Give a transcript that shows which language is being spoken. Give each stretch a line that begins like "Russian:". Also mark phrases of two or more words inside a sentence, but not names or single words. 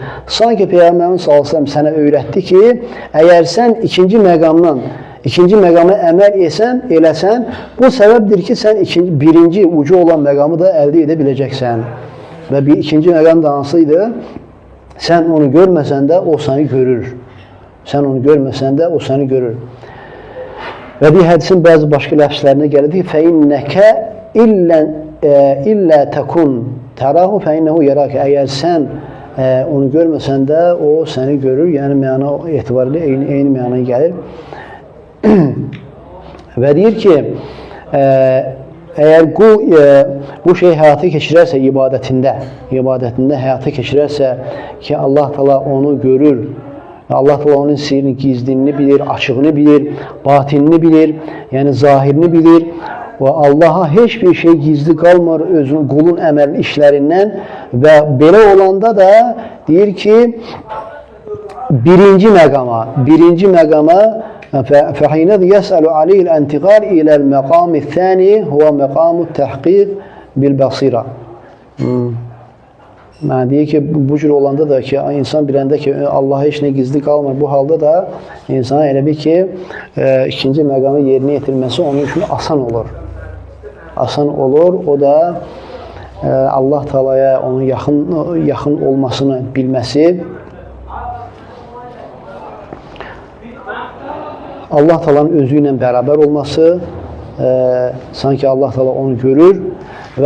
Azerbaijani: Sanki Peyğəmbərimiz s.ə.v. sənə öyrətdi ki, əgər sən ikinci məqama əməl eləsən, bu səbəbdir ki, sən birinci ucu olan məqamı da əldə edə biləcəksən. Və ikinci məqam da hansıydı? Sən onu görməsən də o səni görür. Və bir hədisin bəzi başqa ləfslərinə gəlir ki,
Arabic: فَإِنَّكَ إِلَّا تَكُنْ تَرَاهُ فَإِنَّهُ يَرَاكَ
Azerbaijani: Əgər sən onu görməsən də, o səni görür. Yəni, məna etibarilə eyni mənaya gəlir. Və deyir ki, əgər bu şey həyata keçirərsə ibadətində həyata keçirərsə ki, Allah Teala onu görür, Allah Teala onun sirrini, gizlini bilir, açığını bilir, batinini bilir, yəni zahirini bilir. Və Allaha heç bir şey gizli qalmır özünün qulun əməl işlərindən və belə olanda da deyir ki, birinci məqama
Arabic: فَحِينَذْ يَسْأَلُ عَلَيْهِ الْاَنْتِقَالِ إِلَى الْمَقَامِ الثَّانِي هُوَ مَقَامُ التَّحْقِيقِ بِالْبَصِيرَةِ
Azerbaijani: Deyir ki, bu cür olanda da ki, insan biləndə ki, Allaha heç nə gizli qalmır. Bu halda da insana elə bir ki, ikinci məqamı yerinə yetirməsi onun üçün asan olur. O da Allah Teala'ya onun yaxın olmasını bilməsi, Allah Teala'nın özü ilə bərabər olması, sanki Allah Teala onu görür və